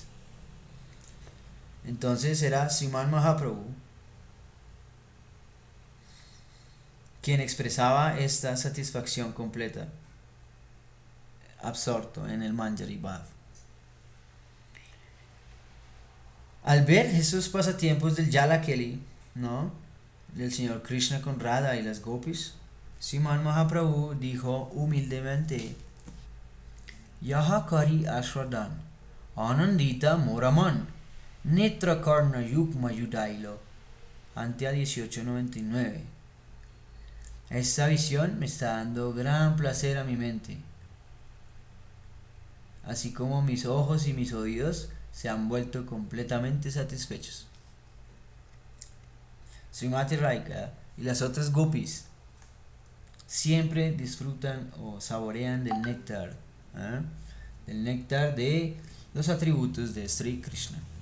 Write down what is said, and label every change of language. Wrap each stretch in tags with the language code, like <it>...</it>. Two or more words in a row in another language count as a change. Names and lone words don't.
<es>Entonces era Sriman Mahaprabhu quien expresaba esta satisfacción completa, absorto en el Manjari Bhav. Al ver esos pasatiempos del Jala Keli, ¿no?, del señor Krishna con Radha y las gopis, Sriman Mahaprabhu dijo humildemente:</es> <bn>যাহা করি আস্বাদন আনন্দিত মোর মন নেত্র কর্ণ যুগ্ম জুড়াইল.</bn> <es>Antia 1899. Esta visión me está dando gran placer a mi mente, así como mis ojos y mis oídos se han vuelto completamente satisfechos. Srimati Radhika y las otras gopis siempre disfrutan o saborean del néctar, del néctar de los atributos de Sri Krishna.</es>